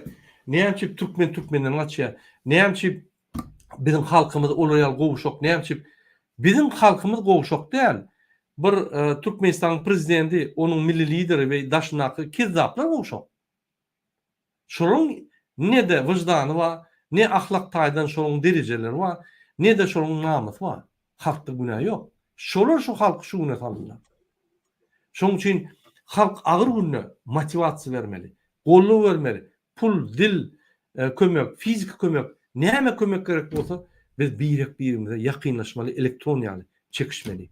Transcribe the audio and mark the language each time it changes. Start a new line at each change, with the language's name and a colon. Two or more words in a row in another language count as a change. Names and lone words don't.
Turkmen: Näçe türkmenden gaçýar. Näçe bizim halkymyz olaýal gowşak, näçe bizim halkymyz gowşak däl. Bir Türkmenistan prezidenti, onun milli lideri ve daşnaky kezzaplar gowşak. Şonuň ne de wyjdany var, ne ahlak taýdan şonuň derejeleri var, ne de şonuň namysy var. Halkda günah ýok. Şolar şu halk şu güne salýar. Şoň üçin halk agyr günne motivasiýa bermeli, golluk bermeli. Pul, dil, kömek, fizik kömek, näme kömek gerek bolsa, biz birek-birimize ýakynlaşmaly, elektron ýaly çekişmeli.